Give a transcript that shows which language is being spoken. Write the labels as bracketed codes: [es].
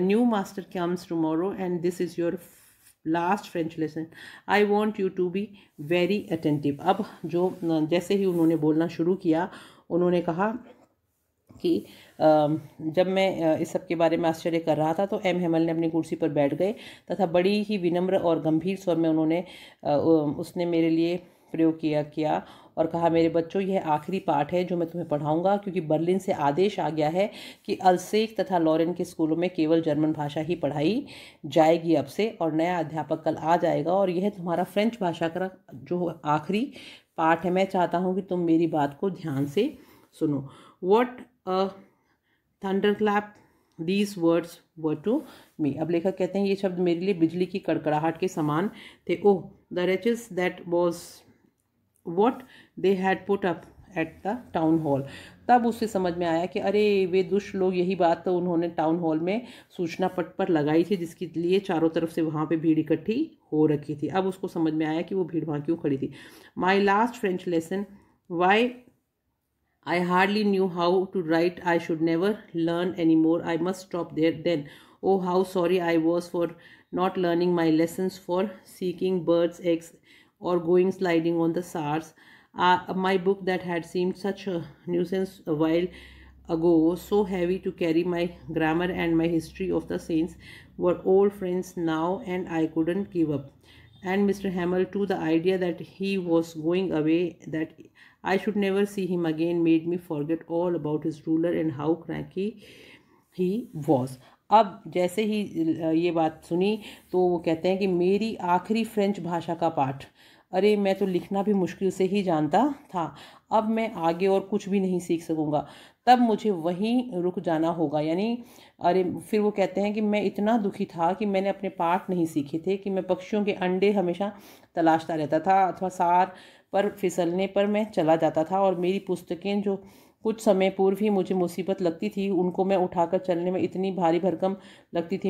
[en] The new master comes tomorrow and this is your last French lesson. I want you to be very attentive." [hi] अब जो जैसे ही उन्होंने बोलना शुरू किया, उन्होंने कहा कि जब मैं इस सब के बारे में आश्चर्य कर रहा था तो एम हेमल ने अपनी कुर्सी पर बैठ गए तथा बड़ी ही विनम्र और गंभीर स्वर में उसने मेरे लिए प्रयोग किया और कहा, मेरे बच्चों, यह आखिरी पाठ है जो मैं तुम्हें पढ़ाऊंगा, क्योंकि बर्लिन से आदेश आ गया है कि अल्सेक तथा लॉरेन के स्कूलों में केवल जर्मन भाषा ही पढ़ाई जाएगी अब से, और नया अध्यापक कल आ जाएगा और यह तुम्हारा फ्रेंच भाषा का जो आखिरी पाठ है। मैं चाहता हूँ कि तुम मेरी बात को ध्यान से सुनो। [en] What a thunderclap these words were to me. [hi] अब लेखक कहते हैं ये शब्द मेरे लिए बिजली की कड़कड़ाहट के समान थे। [en] Oh, the wretches that was what they had put up at the town hall. [hi] तब उससे समझ में आया कि अरे वे दुष्ट लोग, यही बात तो उन्होंने टाउन हॉल में सूचना पट पर लगाई थी जिसके लिए चारों तरफ से वहाँ पे भीड़ इकट्ठी हो रखी थी। अब उसको समझ में आया कि वो भीड़ वहाँ क्यों खड़ी थी। [en] My last French lesson, why I hardly knew how to write. I should never learn anymore. I must stop there then. Oh, how sorry I was for not learning my lessons, for seeking birds' eggs or going sliding on the Saars. My book that had seemed such a nuisance a while ago, so heavy to carry. My grammar and my history of the saints were old friends now, and I couldn't give up. And Mr. Hamel, too, the idea that he was going away, that I should never see him again, made me forget all about his ruler and how cranky he was. [hi] अब जैसे ही ये बात सुनी तो वो कहते हैं कि मेरी आखिरी फ्रेंच भाषा का पाठ, अरे मैं तो लिखना भी मुश्किल से ही जानता था, अब मैं आगे और कुछ भी नहीं सीख सकूँगा, तब मुझे वहीं रुक जाना होगा। यानी अरे फिर वो कहते हैं कि मैं इतना दुखी था कि मैंने अपने पाठ नहीं सीखे थे, कि मैं पक्षियों के अंडे हमेशा तलाशता रहता था अथवा सार पर फिसलने पर मैं चला जाता था, और मेरी पुस्तकें जो कुछ समय पूर्व ही मुझे मुसीबत लगती थी, उनको मैं उठाकर चलने में इतनी भारी भरकम लगती थी।